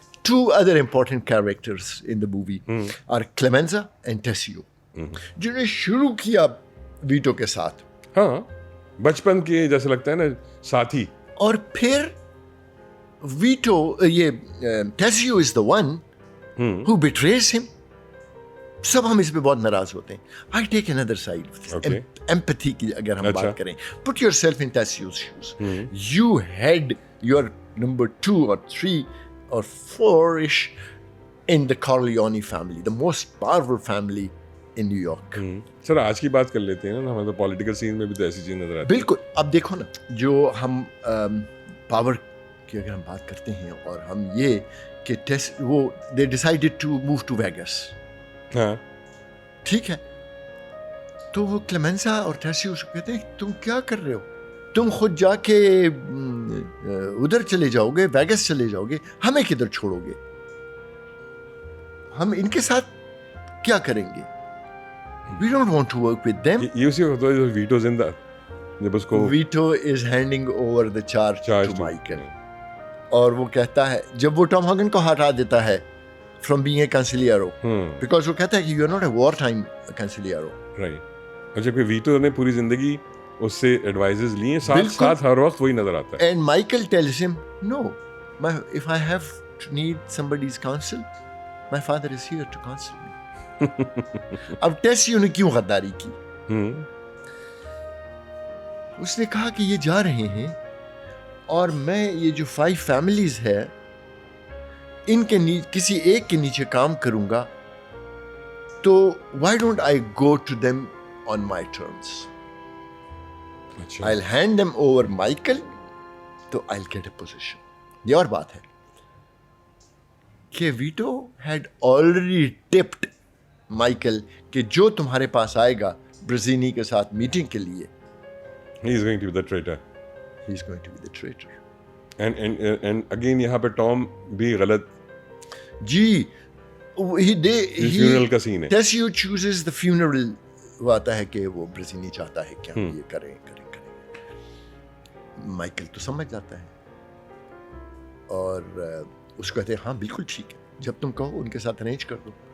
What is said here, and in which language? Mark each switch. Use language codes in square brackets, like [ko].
[en] 2 other important characters in the movie are Clemenza and Tessio, [ur] جنہوں نے شروع کیا ویٹو کے ساتھ. ہاں, بچپن کے جیسے لگتا ہے نا ساتھی. اور پھر ویٹو, یہ [en] Tessio is the one who betrays him. [ur] سب ہم اس پہ بہت ناراض ہوتے ہیں. [en] I take another side, [ur] empathy کی اگر ہم بات کریں. [en] Put yourself in Tessio's shoes. You had your number 2 or 3 or 4ish in the Corleone family, the most powerful family in New York. [ur] سر آج کی بات کر لیتے ہیں نا, ہمیں تو پولیٹیکل سین میں بھی تو ایسی چیز نظر آتی ہے. بالکل. اب دیکھو نا, جو ہم پاور کی اگر ہم بات کرتے ہیں, اور ہم یہ کہ وہ [en] they decided to move to Vegas. [ur] ہاں ٹھیک ہے, تو وہ کلیمنسا اور ٹیسیو اس کو کہتے ہیں تم کیا کر رہے ہو, تم خود جا کے ادھر چلے جاؤ گے, ویگس چلے جاؤ گے, ہمیں کدھر چھوڑو گے, ہم ان کے ساتھ کیا کریں گے. [en] We don't want to work with them. [ur] یہ اسی وقت ویٹو زندہ, جب اس کو [en] Vito is handing over the charge to Michael. [ur] اور وہ کہتا ہے, جب وہ ٹام ہاگن کو ہٹا دیتا ہے [en] from being a consigliere, because [ur] وہ کہتا ہے کہ [en] you are not a war time consigliere. Right. [ur] اور جب کہ ویٹو نے پوری زندگی اس سے ایڈوائزز لیے, ساتھ ہر وقت وہی نظر آتا ہے. [en] And Michael tells him, no, if I have to need somebody's counsel, my father is here to counsel me. [ur] اب ٹیسیو نے کیوں غداری کی, اس نے کہا کہ یہ جا رہے ہیں اور میں یہ جو 5 فیملیز ہے ان کے کسی ایک کے نیچے کام کروں گا, تو [en] why don't I go to them on my terms. I'll hand them over Michael, تو I'll get a position. [ur] یہ اور بات ہے کہ veto [en] had already tipped Michael [ur] کہ جو تمہارے پاس آئے گا برزینی کے ساتھ میٹنگ کے لیے, [en] he is going to be the traitor. he is going to be the traitor. and again [ur] یہاں پہ ٹام بھی غلط. جی, funeral کا scene ہے. [en] Tessio chooses the funeral [ur] وہ آتا ہے کہ وہ برزینی چاہتا ہے کہ ہم یہ کریں. مائیکل تو سمجھ جاتا ہے اور اس کو کہتے ہیں ہاں بالکل ٹھیک ہے, جب تم کہو ان کے ساتھ ارینج کر دو.